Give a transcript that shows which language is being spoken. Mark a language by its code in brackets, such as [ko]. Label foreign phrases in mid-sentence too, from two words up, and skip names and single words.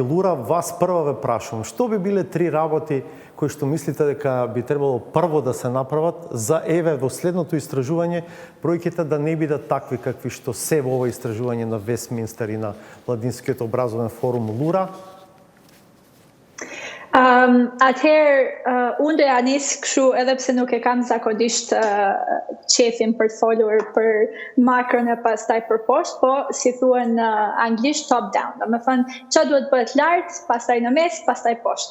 [mk] Лура, вас прва ве прашувам. Што би биле 3 работи кои што мислите дека би требало прво да се направат за во следното истражување бројките да не бидат такви какви што се во ова истражување на Вестминстер и на Младинскиот образовен форум. Лура? [sq] Atëherë, unë do ja nis kështu edhe pse nuk e kam zakonisht qefin për të folur për makron e pastaj për poshtë, po si thuhen në anglisht [en] top down. [sq] Do me thënë çfarë duhet bëhet lart, pastaj në mes, pastaj poshtë.